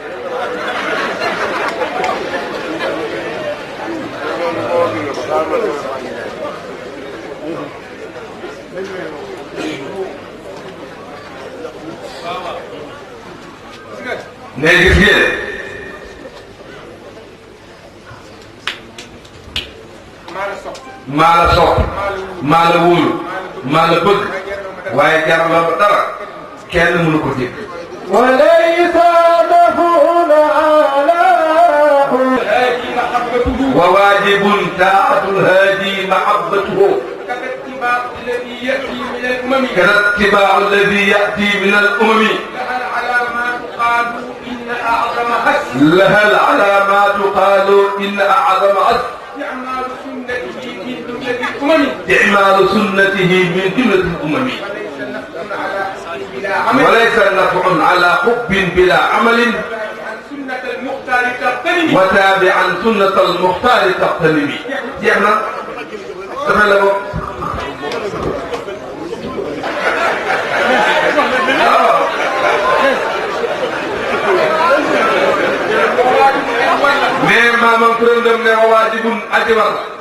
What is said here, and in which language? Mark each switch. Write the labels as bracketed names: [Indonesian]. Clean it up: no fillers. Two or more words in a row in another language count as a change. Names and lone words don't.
[Wolof] ne gis ngeen maa la sopp maa la wóolu maa la bëgg waaye jaraloo ba dara kenn mënu ko dégg [Arabic] وليس دفعون على وواجب طاعة الهادي محبته كذا اتباع الذي يأتي من الأمم كذا اتباع الذي يأتي من الأمم لها العلامات قالوا إن أعظم حس لها العلامات قالوا إن أعظم عز إعمال سنته من جملة الأمم وليس نفع على حب بلا عمل المختار تغتنمي وتابعا سنة المختار تغتنمي [Wolof] jeex na dafa la bopp mais maamam turandam ne [Arabic] وواجب [Wolof] aji war